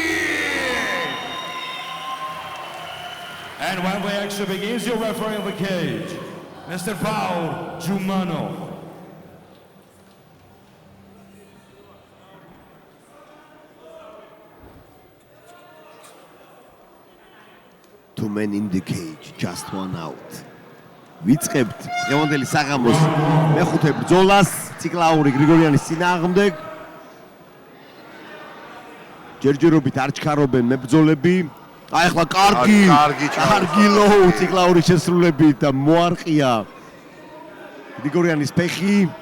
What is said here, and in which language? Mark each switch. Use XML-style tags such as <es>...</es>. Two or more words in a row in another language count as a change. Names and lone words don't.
<en>And when the action begins, your referee of the cage, Mr. Paul Jumano. Two men in the cage, just one out.</en> <ka>ვიწყებთ დღევანდელი საღამოს მეხუთე ბრძოლას ციკლაური გრიგორიანის წინააღმდეგ. ჯერჯერობით არ ჩქარობენ მებრძოლები. აი ახლა კარგი ლოუ ციკლაურის შესრულებით და მოარყია გრიგორიანის ფეხი.</ka>